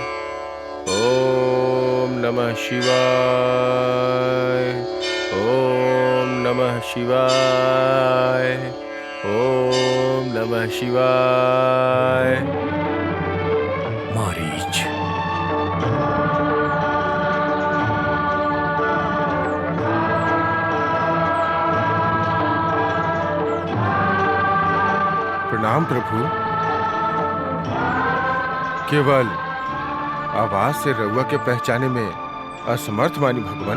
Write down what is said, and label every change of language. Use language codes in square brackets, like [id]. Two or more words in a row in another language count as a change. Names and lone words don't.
[sa] ओम नमः शिवाय। ओम नमः शिवाय। ओम नमः शिवाय। [bho] मारीच, प्रणाम प्रभु। केवल आवाज से रउआ के पहचाने में असमर्थ मानी भगवान।